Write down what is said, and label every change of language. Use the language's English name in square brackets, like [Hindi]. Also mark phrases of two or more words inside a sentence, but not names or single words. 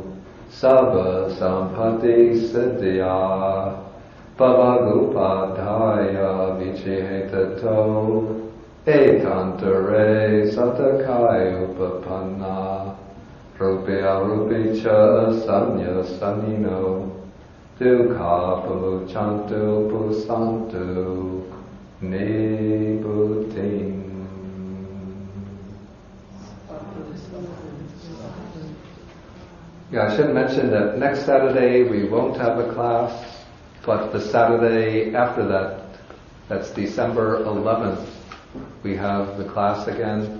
[Pali] sabba sampati siddhya Bhavagupadhaya vichihetato ekantare satakaya upapanna rupya rupicha sanya sanino dukha pamuchantu pusantu nibuting. [English] Yeah, I should mention that next Saturday we won't have a class. But the Saturday after that, that's December 11th, we have the class again.